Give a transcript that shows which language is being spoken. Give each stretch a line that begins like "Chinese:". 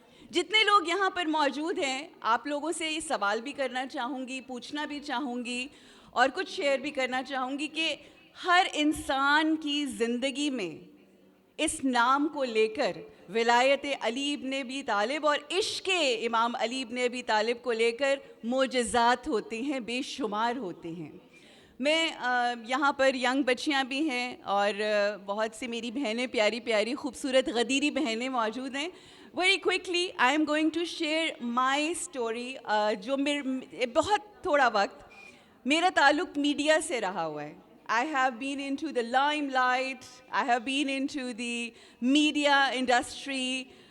Urdu: جتنے لوگ یہاں پر موجود ہیں آپ لوگوں سے یہ سوال بھی کرنا چاہوں گی، پوچھنا بھی چاہوں گی اور کچھ شیئر بھی کرنا چاہوں گی کہ ہر انسان کی زندگی میں اس نام کو لے کر ولایت علی ابن ابی طالب اور عشق امام علی ابن ابی طالب کو لے کر معجزات ہوتے ہیں، بے شمار ہوتے ہیں. میں یہاں پر ینگ بچیاں بھی ہیں اور بہت سی میری بہنیں پیاری پیاری خوبصورت غدیری بہنیں موجود ہیں.
English: Very quickly, I am going to share my story.
Urdu: جو بہت تھوڑا وقت میرا تعلق میڈیا سے رہا ہوا ہے.
English: I have been into the limelight. I have been into the media industry.